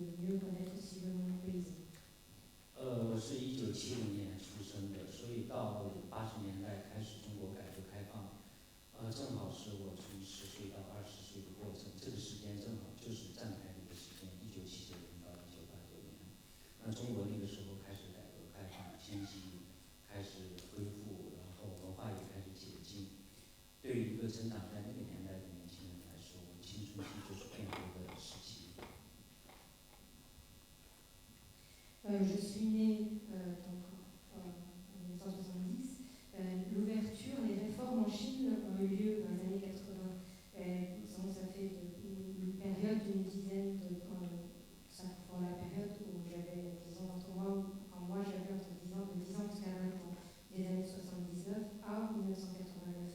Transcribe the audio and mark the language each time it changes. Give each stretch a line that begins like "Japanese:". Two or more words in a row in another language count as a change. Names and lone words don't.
French: mieux connaître aussi le monde paysan.
Chinese: 我是1970年出生的，所以到80年代开始中国改革开放，正好是我从10岁到20岁的过程，这个时间正好就是站台的一个时间，1979年到1989年。那中国那个时候开始改革开放，经济开始恢复，然后文化也开始解禁。对于一个成长在那个年代的年轻人来说，我的青春期就是变革的时期。
French: Je suis née en 1970. L'ouverture, les réformes en Chine ont eu lieu dans les années 80. Donc ça fait une période d'une dizaine de pour la période où j'avais 10 ans entre moi, quand moi j'avais entre 10 ans, de 10 ans jusqu'à 20 ans, des années 79 à 1989.